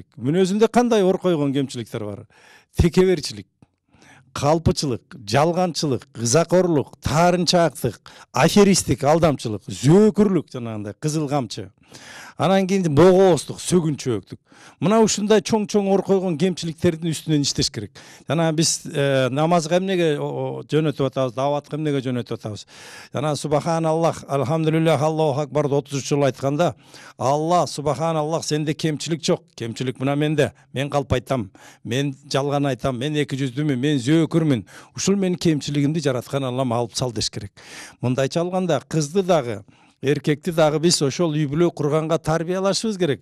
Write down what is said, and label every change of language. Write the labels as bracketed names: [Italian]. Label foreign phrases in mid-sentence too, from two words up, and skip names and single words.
[Kyrgyz] Мүнөзүндө кандай ор койгон кемчиликтер бар? Текеберчилик, калпычылык, жалганчылык, ызакорлук, таарынчаактык, аферистик, алдамчылык, зөөкүрлүк, жанагындай кызыл камчы. Анан кийин богооздук, сөгүнчөөктүк. Мына ушундай чоң ор койгон кемчиликтердин үстүнөн иштеш керек. Жана биз намазга эмнеге жөнөтүп атабыз, даватка эмнеге жөнөтүп атабыз? Жана [Arabic] سبحان الله الحمد لله الله أكبر [Kyrgyz] 33 жолу айтканда, Алла, субханаллах, сенде кемчилик жок. Кемчилик мына менде. Мен калп айтам, мен жалган айтам, мен эки жүздүүмүн, мен зөөкүрмүн. Ушул менин кемчилигимди жараткан Аллам алып сал деш керек. Мындайча алганда кызды дагы эркекти дагы биз ошол үй бүлө курганга тарбиялашыбыз керек.